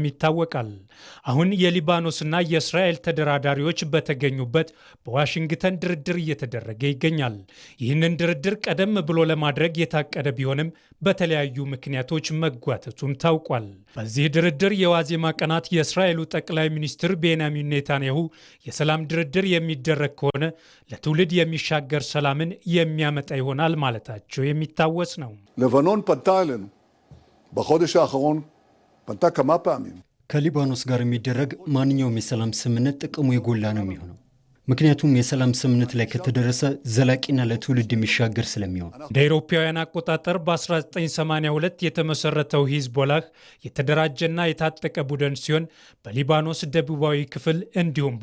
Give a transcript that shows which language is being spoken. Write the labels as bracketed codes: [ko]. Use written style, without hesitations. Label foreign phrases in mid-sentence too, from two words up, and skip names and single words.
[am] ይታወቃል። አሁን የሊባኖስና የእስራኤል ተደራዳሪዎች በተገኙበት በዋሽንግተን ድርድር እየተደረገ ይገኛል። ይህንን ድርድር ቀደም ብሎ ለማድረግ የታቀደ ቢሆንም በተለያዩ ምክንያቶች መጓተቱም ታውቋል። በዚህ ድርድር የዋዜማ ቀናት የእስራኤሉ ጠቅላይ ሚኒስትር ቤንያሚን ኔታንያሁ የሰላም ድርድር የሚደረግ ከሆነ ለትውልድ የሚሻገር ሰላምን የሚያመጣ ይሆናል ማለታቸው የሚታወስ ነው። [he] לבנון פנתה אלינו בחודש האחרון, פנתה כמה פעמים. [am] ከሊባኖስ ጋር የሚደረግ ማንኛውም የሰላም ስምምነት ጥቅሙ የጎላ ነው የሚሆነው። ምክንያቱም የሰላም ስምምነት ላይ ከተደረሰ ዘላቂና ለትውልድ የሚሻገር ስለሚሆን። እንደ አውሮፓውያን አቆጣጠር በ1982 የተመሰረተው ሂዝቦላህ የተደራጀና የታጠቀ ቡድን ሲሆን በሊባኖስ ደቡባዊ ክፍል እንዲሁም